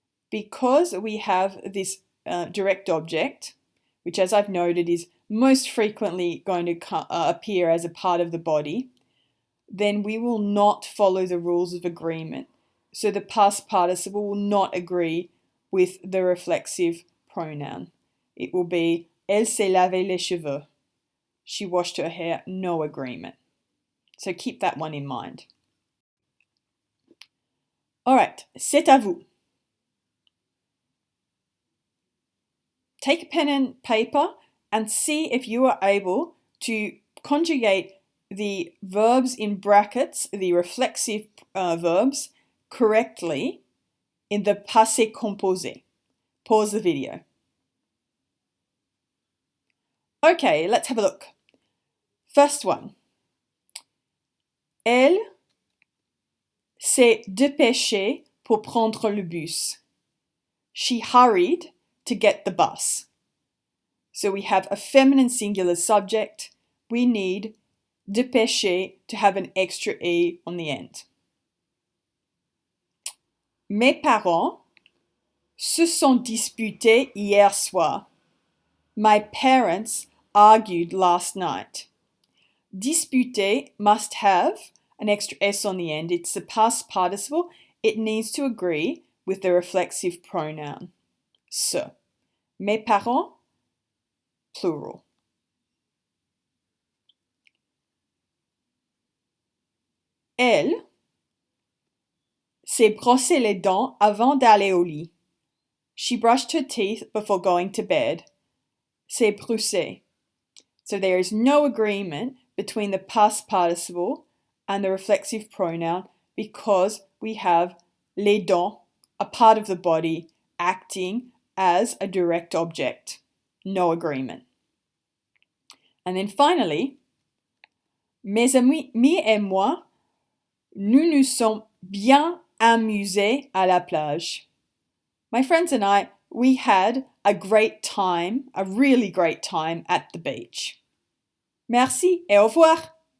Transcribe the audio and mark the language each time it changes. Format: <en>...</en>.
<en>Because we have this direct object, which as I've noted is most frequently going to appear as a part of the body, then we will not follow the rules of agreement. So the past participle will not agree with the reflexive pronoun. It will be</en> <fr>elle s'est lavé les cheveux.</fr> <en>She washed her hair, no agreement. So keep that one in mind. All right,</en> <fr>c'est à vous.</fr> <en>take a pen and paper and see if you are able to conjugate the verbs in brackets, the reflexive verbs, correctly in the passé composé. Pause the video. Okay, let's have a look. First one.</en> <fr>Elle s'est dépêchée pour prendre le bus.</fr> <en>She hurried to get the bus. So we have a feminine singular subject. We need dépêcher to have an extra E on the end.</en> <fr>Mes parents se sont disputés hier soir.</fr> <en>My parents argued last night. Disputer must have an extra S on the end. It's the past participle. It needs to agree with the reflexive pronoun.</en> <fr>Se. Mes parents,</fr> <en>plural.</en> <fr>Elle s'est brossé les dents avant d'aller au lit.</fr> <en>She brushed her teeth before going to bed.</en> <fr>S'est brossé.</fr> <en>So there is no agreement between the past participle and the reflexive pronoun because we have les dents, a part of the body, acting as a direct object. No agreement. And then finally,</en> <fr>mes amis et moi, nous nous sommes bien amusés à la plage.</fr> <en>My friends and I, we had a great time, a really great time at the beach.</en> <fr>Merci et au revoir.</fr>